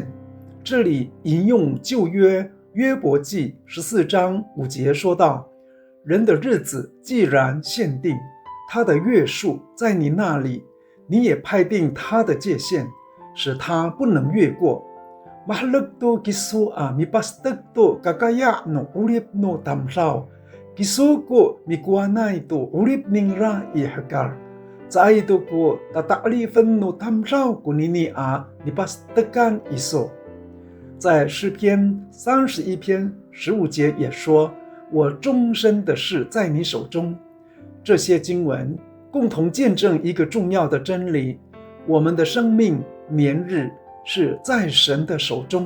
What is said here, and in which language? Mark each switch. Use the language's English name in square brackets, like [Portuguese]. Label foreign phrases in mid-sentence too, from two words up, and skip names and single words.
[Chinese] 这里引用旧约约伯记14章5节说道，人的日子既然限定，他的月数在你那里，你也派定他的界限，使他不能越过。 [Amis] Mahluk to kisu a mipastek to kakaya no urip no tamsaw, kisu ko mikuanay to urip ningra ihakar, Zai to ko tataklifen no tamsaw kunini a mipastekan iso。 [Chinese] 在诗篇31篇15节也说，我终身的事在你手中。这些经文共同见证一个重要的真理，我们的生命年日是在神的手中。